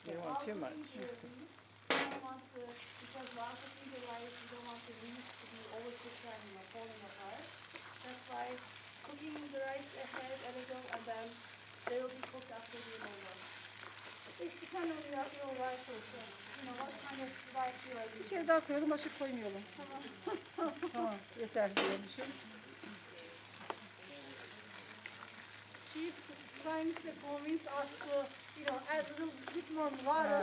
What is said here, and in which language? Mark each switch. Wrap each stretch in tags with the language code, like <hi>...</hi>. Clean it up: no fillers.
<en>while cooking the leaves, we don't want to, because while cooking the rice, we don't want the leaves to be overcooked and falling apart. That's why cooking the rice ahead a little and then they will be cooked after the over. It depends on your rice also. You know, what kind of rice you are</en> <tr>Bir</tr> <en>using.</en> <tr>kere daha koyalım, başka koymayalım. Tamam, yeter diyormuşum.</tr> <en>She's trying to convince us to, you know, add a little bit more water.</en>